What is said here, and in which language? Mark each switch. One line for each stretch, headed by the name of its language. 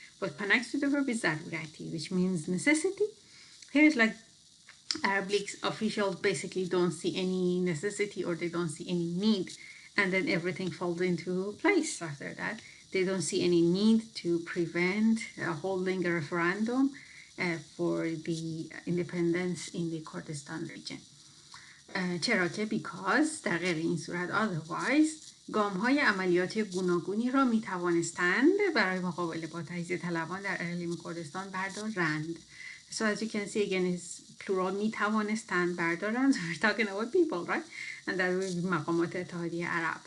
English: What connects to the verb is ضرورتی, which means necessity. Here is like Arab League officials basically don't see any necessity or they don't see any need, and then everything falls into place after that. They don't see any need to prevent holding a referendum for the independence in the Kurdistan region.
Persian: چرا که
English: because
Persian: در غیر این صورت
English: otherwise
Persian: گام‌های عملیاتی گوناگونی را می‌توانستند برای مقابله با تجزیه طلبان در اقلیم کردستان بردارند.
English: So as you can see again is plural
Persian: می‌توانستند بردارند.
English: So we're talking about people, right? And that would be
Persian: مقامات اتحادیه عرب.